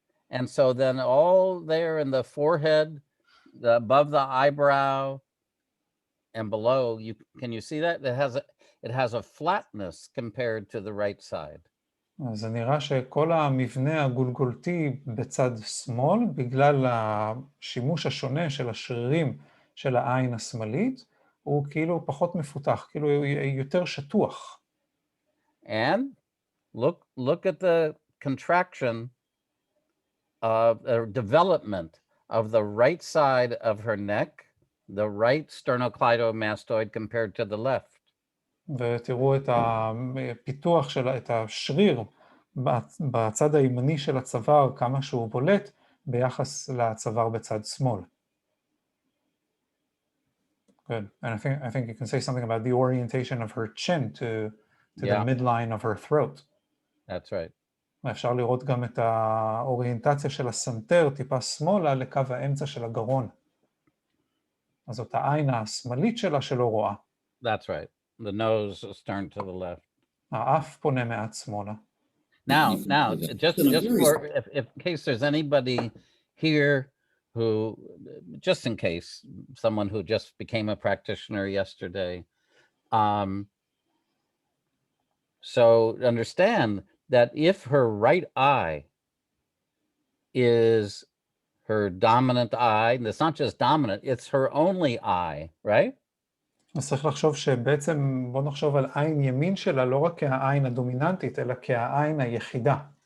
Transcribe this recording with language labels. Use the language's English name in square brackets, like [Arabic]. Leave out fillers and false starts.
[English] And so then all there in the forehead, above the eyebrow and below, can you see that? It has a flatness compared to the right side. [Hebrew] אז זה נראה שכל המבנה הגולגולתי בצד שמאל, בגלל השימוש השונה של השרירים של העין השמאלית, הוא כאילו פחות מפותח, כאילו יותר שטוח. [English] And look at the contraction of development of the right side of her neck, the right sternocleidomastoid compared to the left. [Hebrew] ותראו את הפיתוח את השריר בצד הימני של הצוואר, כמה שהוא בולט ביחס לצוואר בצד שמאל. [English] Good. And I think you can say something about the orientation of her chin to the midline of her throat. That's right. [Hebrew] אפשר לראות גם את האוריינטציה של הסנטר טיפה שמאלה לקו האמצע של הגרון. אז זאת העין השמאלית שלה שלא רואה. [English] That's right. The nose is turned to the left. [Hebrew] האף פונה מעט שמאלה. [English] Now, just for, if in case there's anybody here who, just in case, someone who just became a practitioner yesterday, so understand that if her right eye is her dominant eye, and it's not just dominant, it's her only eye, right? [Hebrew] אז צריך לחשוב שבעצם, בוא נחשוב על עין ימין שלה, לא רק כעין הדומיננטית, אלא כעין היחידה.